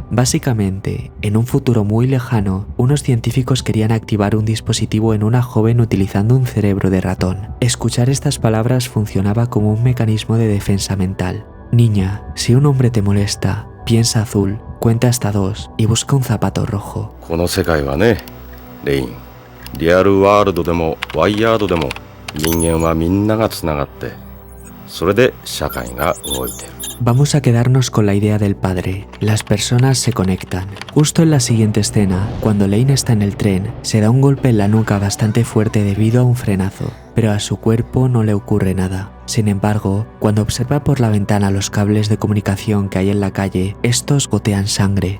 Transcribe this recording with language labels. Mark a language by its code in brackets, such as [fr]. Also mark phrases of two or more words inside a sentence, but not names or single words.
[es] Básicamente, en un futuro muy lejano, unos científicos querían activar un dispositivo en una joven utilizando un cerebro de ratón. Escuchar estas palabras funcionaba como un mecanismo de defensa mental. Niña, si un hombre te molesta, piensa azul, cuenta hasta 2 y busca un zapato rojo. [en] real world [ja] でもワイヤードでも人間はみんながつながってそれで社会が動いてる。 [es] Vamos a quedarnos con la idea del padre. Las personas se conectan. Justo en la siguiente escena, cuando Lane está en el tren, se da un golpe en la nuca bastante fuerte debido a un frenazo. pero a su cuerpo no le ocurre nada. Sin embargo, cuando observa por la ventana los cables de comunicación que hay en la calle, estos gotean sangre.